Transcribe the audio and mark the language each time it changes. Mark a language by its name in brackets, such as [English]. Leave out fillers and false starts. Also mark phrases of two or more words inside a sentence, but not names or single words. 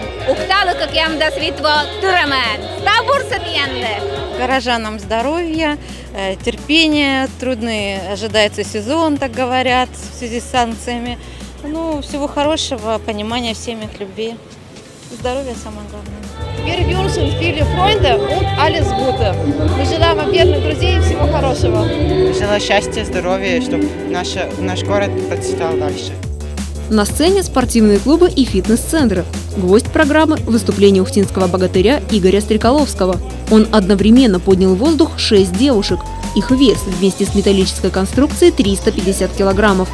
[Russian] Ухталы, как ям до светло, турамен, стабурса пьянде. Горожанам здоровья, терпения, трудный ожидается сезон, так говорят, в связи с санкциями. Всего хорошего, понимания в семьях, любви. Здоровья самое главное. [German] Wir wünschen viele Freunde und alles Gute. [Russian] Мы желаем вам верных друзей и всего хорошего. Желаю счастья, здоровья, чтобы наш город процветал дальше. На сцене спортивные клубы и фитнес-центры. Гвоздь программы – выступление ухтинского богатыря Игоря Стрекаловского. Он одновременно поднял в воздух 6 девушек. Их вес вместе с металлической конструкцией 350 килограммов.